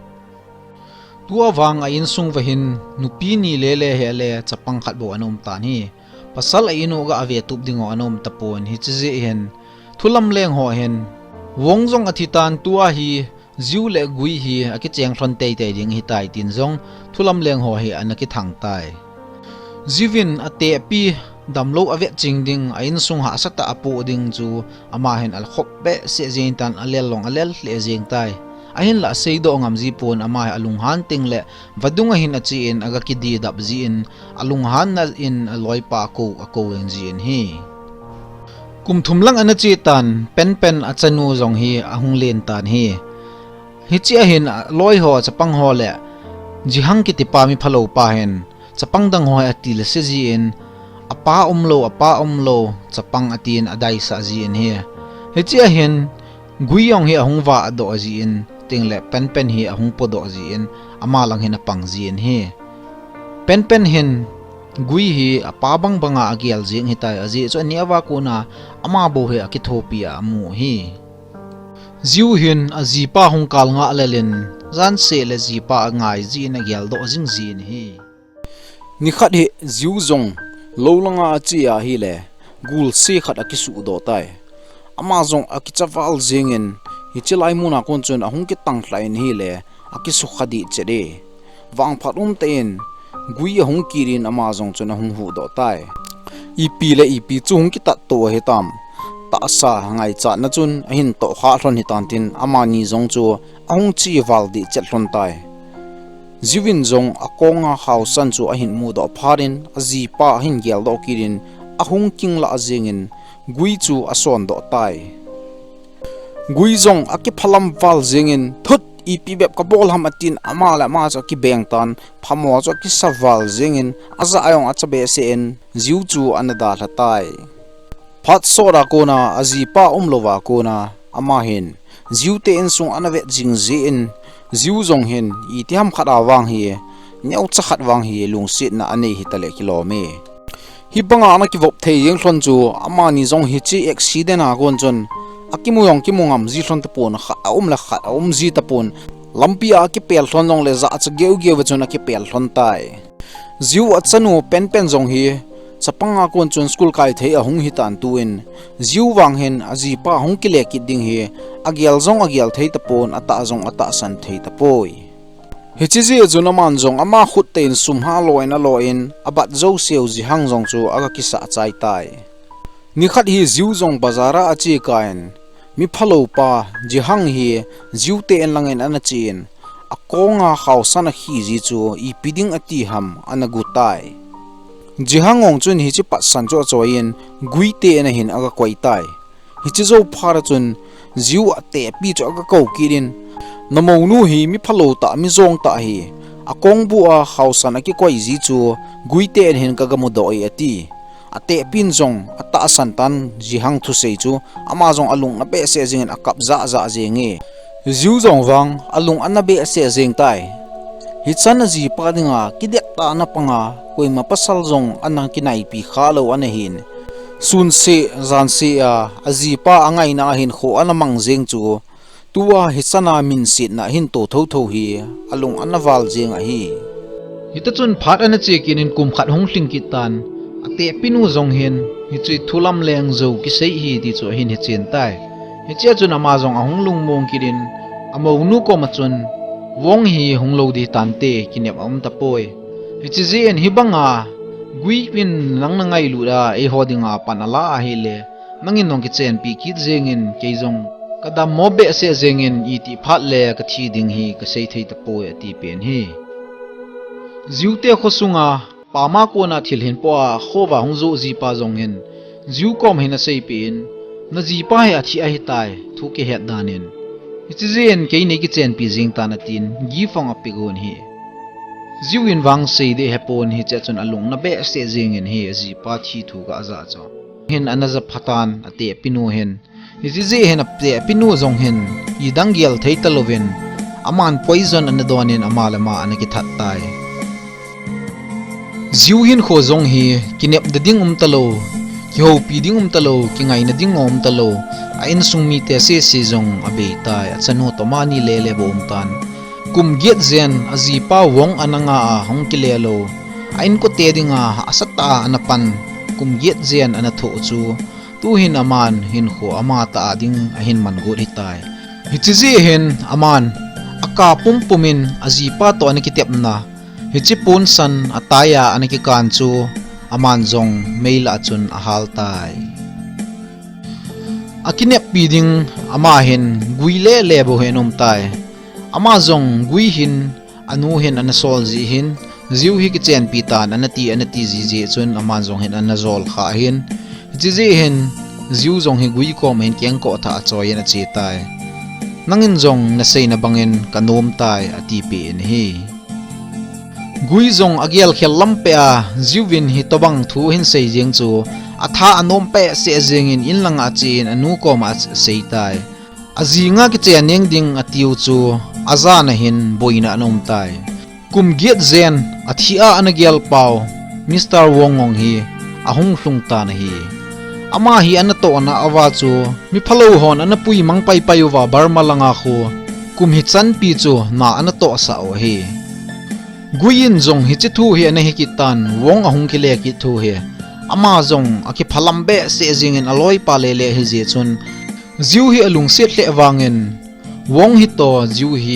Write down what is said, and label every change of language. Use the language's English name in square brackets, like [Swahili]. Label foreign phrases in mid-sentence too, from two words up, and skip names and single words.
[Thado Chin] tua wang a in sung vahin nupi ni lele hele chapang khat bo anom tan hi pasal a inu ga ave tup dingo anom tapon hi chi hen thulam leng ho hen wong jong athitan tua hi ziu le gui hi aki cheng thon tei tei ding hi tai tin jong thulam leng ho hi anaki thang tai zivin ate pi damlo ave chingding a in sung ha sata apu ding chu ama hen al khop be se jin tan alel long alel le jing tai ahin la seido ngam ji pon ama alung han ting le vadunga hin achi in aga ki di dap ji in alung han na in loi pa ko eng ji in hi kum thumlang ana chi tan pen achanu jong hi ahung len tan hi hi chi a hin loi ho chapang ho le jihang ki ti pa mi phalo pa hen chapang dang ho atil se ji in apa omlo chapang atin adai sa ji in hi hi chi a hin guiyong hi ahung wa do ji in tingle pen hi ahung podo ji in ama lang hin apang ji in hi pen hin gui hi apa banga agial jing hi tai aji cho niawa ko na ama bo he akithopia amu hi ziu hin aji pa hung kal nga lelen zan se le ji pa ngai ji na gyal do jing jin hi ni khat hi ziu zong lo langa chi a hi le gul se khat akisu do tai ama zong akichawal jingin hi chilai muna kon chun ahung ki tang hlain hi le akisu khadi chede wang phatum ten gui ahung kirin ama zong chun ahung hu do tai ipi le ipi chung ki tat to he tam ta sa ngai cha na chun ahin to kha thon hi tan tin ama ni zong chu ahung chi wal di chet hlon tai ziwin zong akonga hausan chu ahin mu do pharin aji pa hin gel do kirin ahung king la azingin gui chu ason do tai gui zong aki phalam wal jingin thut ipi bep ka bol ham atin ama la ma cha ki beng tan phamo cha ki sawal jingin aza ayong achabe se en ziu chu anada thlatai phat sora kona aji pa umlowa kona ama hin ziu te en sung anawe jing je in ziu zong hin itiam khada wang hi nyau cha khat wang hi lungsit na ane hi tale kilome hi banga na ki vop thei yeng hlon chu ama ni zong hi chi accident a gon chon akimuyong kimungam ji hlon tapon kha la kha ji tapon lampia ki pel hlon jong le za cha geu chon ki pel hlon tai ziu achanu pen jong hi chapanga kon chon school kai thei ahung hi tan tuin ziu wang hen aji pa hung ki le ki ding hi agial thei tapon ata jong ata san thei tapoi hichiji junaman jong ama khut tein sumha loin abat zo seo ji hang jong chu aga ki sa chai tai ni khat hi ziu jong bazara achi kain mi phalo pa ji hang hi ziu te en langen ana chin akonga khausan hi ji chu I piding ati ham anagutai jihangong chun hi chi patsan cho choin guite na hin aga koi tai hi chi zo phara chun ziu ate pi cho ka ko kirin namo nu hi mi phalo ta mi zong ta hi akong bu a khausan aki koi ji chu guite en hen ka gamu doi ati ate pin zong ata santan ji hang thu sei chu ama zong alung na pe se jing akap za za jenge ziu zong wang alung anabe se jeng tai hi chan ji pa dinga kidek ta na panga koi ma pasal zong anang kinai pi khalo anahin sun se zan se a aji pa angai na hin kho anamang jeng chu tuwa hi chana min sit na hin to tho tho hi alung anawal jeng a hi hita chun phat ana che kinin kum khat hong hling ki tan ate pinu zong hin hi chui thulam leng zo ki sei hi ti chu hin hi chen tai hi che chun ama zong ahong lung mong kirin amo nu ko ma chun wong hi hong lo di tan te kinep am ta poi hi chi je en hi banga gui pin nang na ngai lu da e hodinga panala a hi le nangin nong ki chen pi ki jengin ke zong kada mobe se zengin iti phat le ka thi ding hi ka sei thei ta poi ati pen hi ziute khosunga pama ko na thil hin po a khowa hongzo ji pa zong hin ziu kom hin a sei pin na ji pa he athi a hi tai thu ke het danin ichi jen ke nei ki chen pi jing ta na tin gi fong a pigun hi ziu in wang sei de hepon hi che chun alung na be se jing in hi ji pa thi thu ka za cho hin anaza phatan ate pinu hin ichi je hen apte pinu zong hin idang gel thei talovin aman poison an donin amalama anaki that tai ziu hin kho zong hi kinep da ding talo ki ho pi ding talo ki ngai na ding talo a in sung mi te se se zong abe tai achano to mani lele bo tan kum get zen azi pa wong ananga a hong ki lelo a in ko te dinga asata anapan kum get zen ana tho chu tu hin aman hin kho ama ta ding a hin man go ri tai hi chi je hen aman aka pum pumin azi pa to anaki tep na hi chi pun san ataya anaki kan chu aman zong maila chun ahal tai akinep piding ama hin guile lebo henom tai ama zong gui hin anu hin anasol ji hin ziu hi ki chen pi tan anati ji je chun aman zong hin anazol kha hin ji je hin ziu zong hi gui ko men kyang ko tha choi na che tai nangin zong na sei na bangin kanom tai ati pe en hi gui zong agial khel lampe a ziuwin hi tobang thu hin sei jeng chu atha anom pe se jeng in lang a chin anu ko ma sei tai azinga ki chen neng ding atiu chu aza na hin boina anom tai kum giat zen athia anagial pau Mr. Wongong hi ahung hlung ta na hi ama hi anato na awa chu mi phalo hon anapui mangpai payuwa barma langa khu kum hi chan pi chu na anato sa o hi guin zong hi thu hi ana hi kitan wong ahung ki le ki thu hi ama zong aki phalambe se jing in aloi pa le le hi je chun ziu hi alung set le wangin wong hi to ziu hi